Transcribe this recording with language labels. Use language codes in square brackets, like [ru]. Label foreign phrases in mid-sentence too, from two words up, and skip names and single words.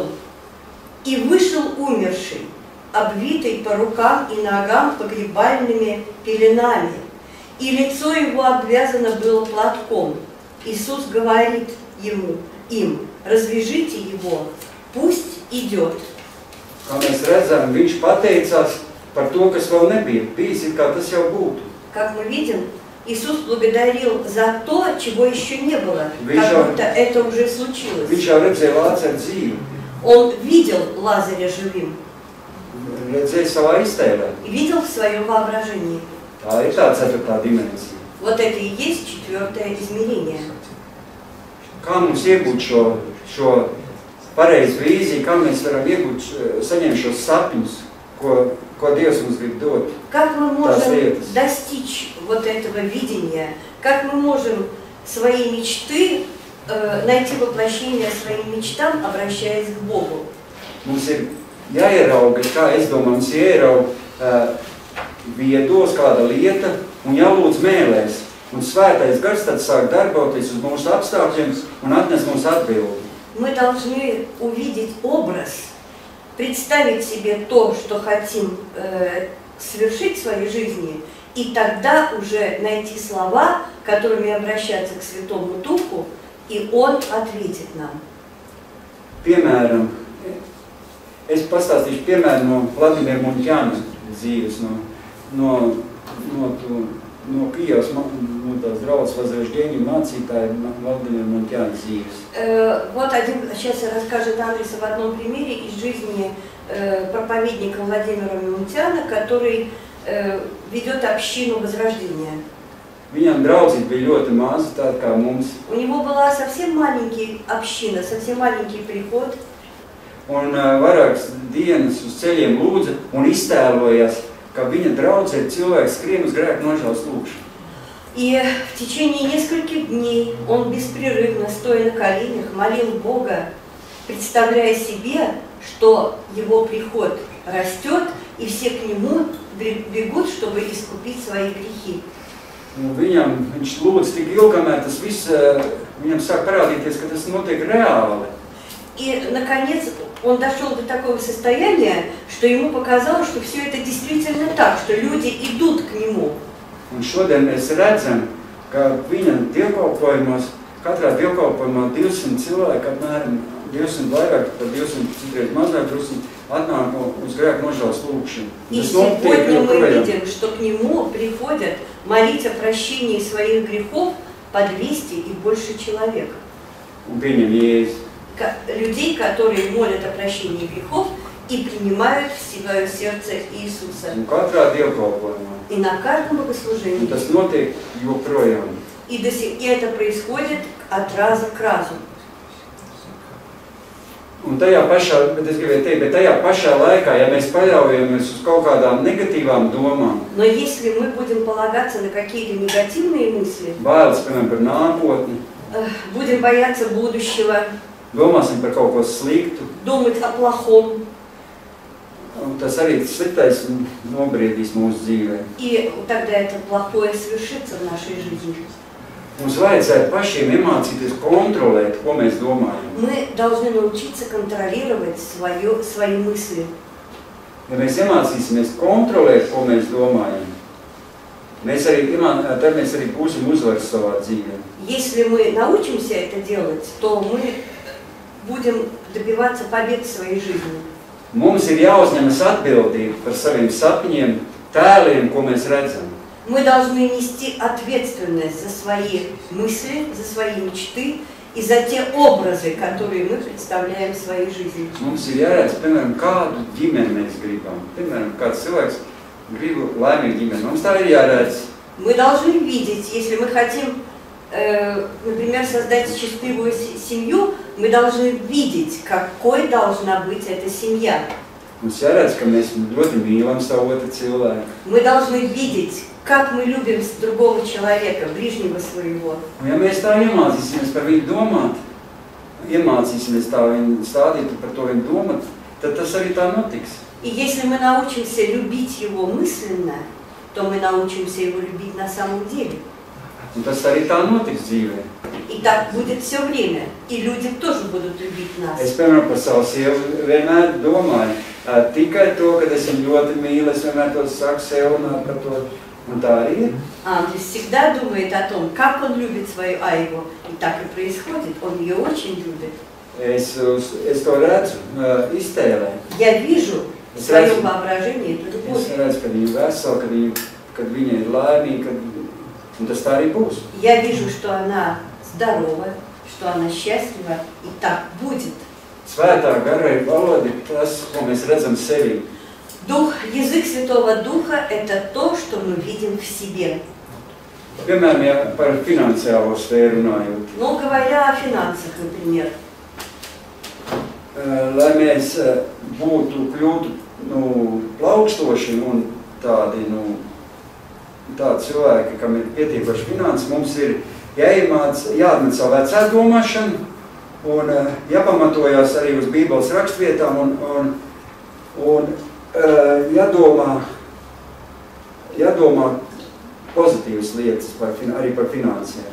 [ru] И вышел умерший, обвитый по рукам и ногам погребальными пеленами, и лицо его обвязано было платком. Иисус говорит им: развяжите его, пусть идет. [lv] Kā mēs redzam, viņš pateicās par to, kas vēl nebija bijis, kā tas jau būtu. [ru] Как мы видим, Иисус благодарил за то, чего еще не было, как будто это уже случилось. [lv] Viņš jau redzēja Lācaru dzīvi. [ru] Он видел Лазаря живым. [lv] Redzēja savā iztēlē. [ru] И видел в своем воображении. [lv] Tā ir tā ceturtā dimensija. [ru] Вот это и есть четвертое измерение. [lv] Kā mums iegūt šo pareizu vīziju, kā mēs varam iegūt, saņemt šos sapņus, ko Dievs mums grib dot? [ru] Как мы можем достичь вот этого видения? Как мы можем свои мечты, найти воплощение своим мечтам, обращаясь к Богу? [lv] Mums ir jāierauga, kā es domāju, mums jāierauga viedos kāda lieta un jālūdz mēlēs. Un svētais gars tad sāk darboties uz mūsu apstākļiem un atnes mums atbildi. [ru] Мы должны увидеть образ, представить себе то, что хотим совершить в своей жизни, и тогда уже найти слова, которыми обращаться к Святому Духу, и Он ответит нам. [lv] Piemēram, es pastāstīšu piemēru no Vladimira Munķāna dzīves, no Kijevas, no tās draudzes возрождения mācītāja Vladimira Munķāna dzīves. [ru] Вот сейчас расскажет Андрис об одном примере из жизни проповедника Владимира Мунтяна, который ведет общину возрождения. [lv] Viņam draudzība bija ļoti maza, tāda kā mums. [ru] У него была совсем маленькая община, совсем маленький приход. [lv] Un vairākas dienas uz ceļiem lūdza un iztēlojās, ka viņa draudzē cilvēks skrien uz grēku nožēlas lūgšanu. [ru] И в течение нескольких дней он беспрерывно, стоя на коленях, молил Бога, представляя себе, что его приход растет, и все к нему бегут, чтобы искупить свои грехи. [lv] Viņš lūdz tik ilgi, kamēr tas viss viņam sāk parādīties, ka tas notiek reāli. [ru] И, наконец, он дошел до такого состояния, что ему показалось, что все это действительно так, что люди идут к нему. [lv] Un šodien mēs redzam, ka viņa dievkalpojumos, katrā dievkalpojumā 200 cilvēki apmēram 200 vairāk, par 200 citreiz mazāk, drusku atnāk uz grēku nožēlas lūgšanu. [ru] И сегодня мы видим, что к нему приходят молить о прощении своих грехов по 200 и больше человек. [lv] Un pieņem Jēzu. [ru] Людей, которые молят о прощении грехов и принимают в свое сердце Иисуса. [lv] Un katrā dievkalpojumā. [ru] И на каждом богослужении. [lv] Un tas notiek joprojām. [ru] И это происходит от раза к разу. [lv] Un tajā pašā, bet es gribēju teikt, bet tajā pašā laikā, ja mēs paļaujamies uz kaut kādām negatīvām domām, [ru] но если мы будем полагаться на какие-то негативные мысли, [lv] bailes, piemēram, par nākotni, [ru] будем бояться будущего, [lv] domāsim par kaut ko sliktu, [ru] думать о плохом, [lv] tas arī sliktais nobriedīs mūsu dzīvē. [ru] И тогда это плохое свершится в нашей жизни. [lv] Mums vajadzētu pašiem iemācīties kontrolēt, ko mēs domājam. [ru] Мы должны научиться контролировать свои мысли. [lv] Ja mēs iemācīsimies kontrolēt, ko mēs domājam, tad mēs arī būsim uzvaras savā dzīvē. [ru] Если мы научимся это делать, то мы будем добиваться побед в своей жизни. [lv] Mums ir jāuzņemas atbildība par saviem sapņiem, tēliem, ko mēs redzam. [ru] Мы должны нести ответственность за свои мысли, за свои мечты и за те образы, которые мы представляем в своей жизни. [lv] Mums ir jāredz, piemēram, kādu ģimeni mēs gribam. Piemēram, kāds cilvēks grib laimīgu ģimeni. Mums tā ir jāredz. [ru] Мы должны видеть, если мы хотим, например, создать счастливую семью, мы должны видеть, какой должна быть эта семья. [lv] Mums jāredz, ka mēs ļoti mīlam savu otru cilvēku. [ru] Мы должны видеть, как мы любим другого человека, ближнего своего. [lv] Un ja mēs tā iemācīsimies par viņu domāt, iemācīsimies tā viņu stādīt par to viņu domāt, tad tas arī tā notiks. [ru] И если мы научимся любить его мысленно, то мы научимся его любить на самом деле. [lv] Un tas arī tā notiks dzīvē. [ru] И так будет все время. И люди тоже будут любить нас. [lv] Es, piemēram, par savu sievu vienmēr domāju, tikai to, kad es viņu ļoti mīlu, es vienmēr to saku sev un par to. Un tā arī ir. [ru] Андрей всегда думает о том, как он любит свою Айву. И так и происходит. Он ее очень любит. [lv] Es to redzu iztēlē. [ru] Я вижу в своем воображении эту любовь. [lv] Es redzu, kad viņa vesela, kad viņa ir laimīga, un tas tā arī būs. [ru] Я вижу, что она здорова, что она счастлива, и так будет. [lv] Svētā gara ir valoda, tas, ko mēs redzam sevi. [ru] Язык Святого Духа – это то, что мы видим в себе. [lv] Piemēram, ja par finansiālo sfēru runājot. [ru] Ну, говоря о финансах, например. [lv] Lai mēs kļūtu plaukstoši un tādi cilvēki, kam ir pietiekoši finanses, mums ir jāatmet savu vecā domāšanu un jāpamatojās arī uz Bībeles rakstvietām un jādomā pozitīvas lietas arī par finansēm.